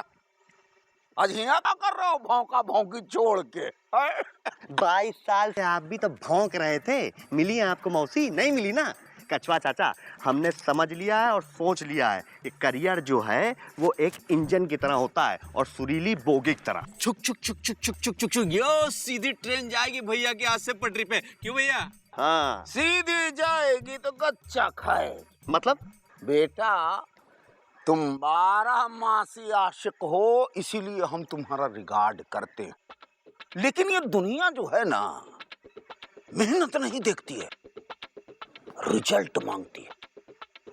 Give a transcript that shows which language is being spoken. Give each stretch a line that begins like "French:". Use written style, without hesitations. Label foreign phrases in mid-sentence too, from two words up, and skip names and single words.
Hindi: आज यहाँ क्या कर रहे हो भौंका भौंकी छोड़ के? 22 साल से आप भी तो भौंक रहे थे, मिली है आपको मौसी? नहीं मिली ना। कछुआ चाचा, हमने समझ लिया है और सोच लिया है कि करियर जो है वो एक इंजन की तरह होता है और सुरीली बोगी की तरह। छुक छुक छुक छुक छुक छुक छुक छुक, यो सीधी ट्रेन जाएगी भैया के हाथ से पटरी पे। क्यों भैया? हाँ सीधी जाएगी तो कच्चा खाए। मतलब बेटा तुम 12 मासी आशिक हो, इसीलिए हम तुम्हारा रिगार्ड करते हैं। लेकिन ये दुनिया जो है ना, मेहनत नहीं देखती है, रिजल्ट मांगती है।